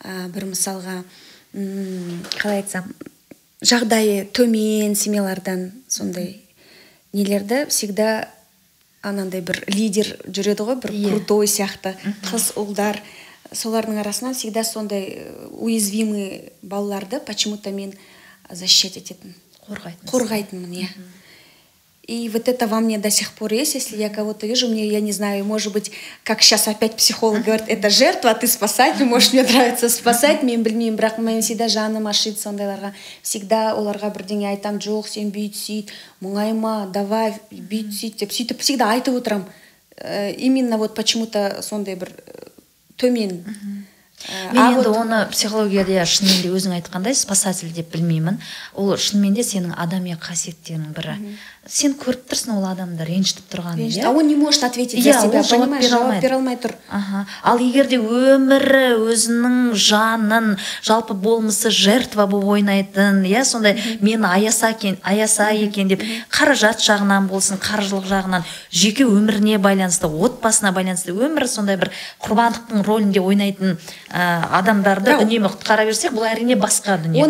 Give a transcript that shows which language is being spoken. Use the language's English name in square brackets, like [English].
[Kazakh] бір мысалға, қалай айтсам, жағдайы төмен семьялардан сондай нелерді всегда анандай бір лидер жүреді ғой, бір крутой сияқты, қыз ұлдар, солардың арасынан всегда сондай уязвимый балаларды [Russian] почему-то [Kazakh] мен защищать ететін, қорғайтынмын, иә. [Russian] И вот это во мне до сих пор есть, если я кого-то вижу, мне, я не знаю, может быть, как сейчас опять психолог говорит, это жертва, а ты спасатель, может, мне нравится спасать, [Kazakh] мен білмеймін, бірақ мен всегда жаным ашиды сондайларға, всегда оларға бірдеңе айтам, жоқ, сен бүйт, сөйт, мұңайма, давай, бүйт, сөйт деп, сөйтіп всегда айтып отырам. [Russian] Именно вот почему-то [Kazakh] сондай бір төмен. Мен енді оны психологияда шынымен де өзің айтқандай спасатель деп білмеймін. Ол шынымен де сенің адами қасиеттерінің бірі. Сен көріп тұрсың ол адамды ренжітіп тұрғанын. [Russian] А он не может ответить за себя, понимаешь, [Kazakh] жауап бере алмай тұр. Ал егерде өмірі, өзінің жанын, жалпы болмысы жертва болып ойнайтын, сондай мені аяса екен деп, қаражат жағынан болсын, қаржылық жағынан, жеке өміріне байланысты, отбасына байланысты, өмірі сондай бір құрбандықтың рөлінде ойнайтын адамдарды үнемі құтқара берсек, бұл әрине басқа дүние.